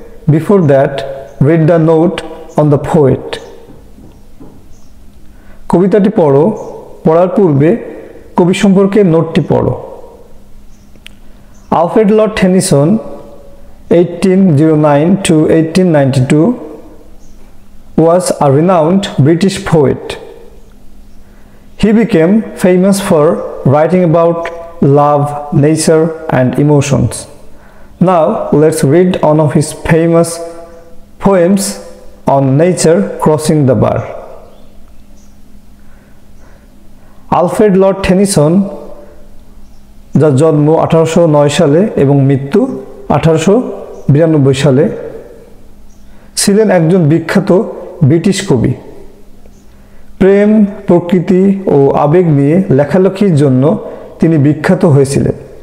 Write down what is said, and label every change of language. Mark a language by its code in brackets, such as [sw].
[en] Before that, read the note on the poet. [bn] কবিতাটি পড়ো, পড়ার পূর্বে কবি সম্পর্কে নোটটি পড়ো। [en] Alfred Lord Tennyson 1809 to 1892 was a renowned British poet. He became famous for writing about love, nature, and emotions. Now, let's read one of his famous poems on nature, Crossing the Bar. [bn] Alfred Lord Tennyson, যার জন্ম 1809 সালে এবং মৃত্যু 1892 সালে, ছিলেন একজন বিখ্যাত British কবি। প্রেম, প্রকৃতি ও আবেগ নিয়ে লেখালেখির জন্য তিনি বিখ্যাত হয়েছিলেন।